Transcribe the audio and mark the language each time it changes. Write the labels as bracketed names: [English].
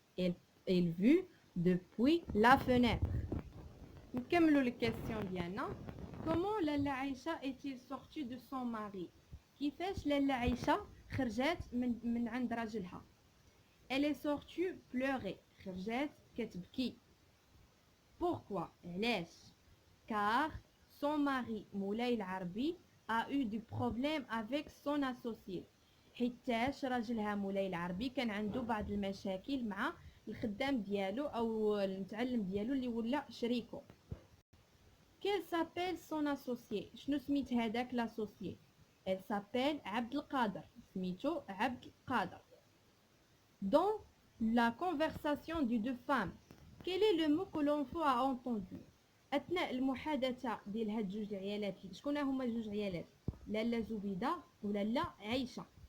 [French] elle vit depuis la fenêtre. [Arabic] نكملوا الكيسيون ديالنا. [French] comment لالا عيشه est-il sortie de son mari؟ [Arabic] كيفاش لالا عيشه خرجات من عند راجلها؟ [French] elle est sortie pleurer. [Arabic] خرجات كتبكي. [French] pourquoi؟ [Arabic] علاش؟ [French] car son mari مولاي العربي a eu du problème avec son associé. [Arabic] حيتاش راجلها مولاي العربي كان عنده بعض المشاكل مع الخدام ديالو او المتعلم ديالو اللي ولا شريكو. [French] quel s'appelle son associé؟ [Arabic] شنو سميت هذاك لاسوسيي؟ [French] elle s'appelle عبد القادر. [Arabic] سميتو عبد القادر. [French] dans la conversation des deux femmes quel est le mot que l'enfant a entendu؟ [Arabic] اثناء المحادثه ديال هاد جوج عيالات شكون هما جوج عيالات؟ لالا زبيده ولالا عيشه.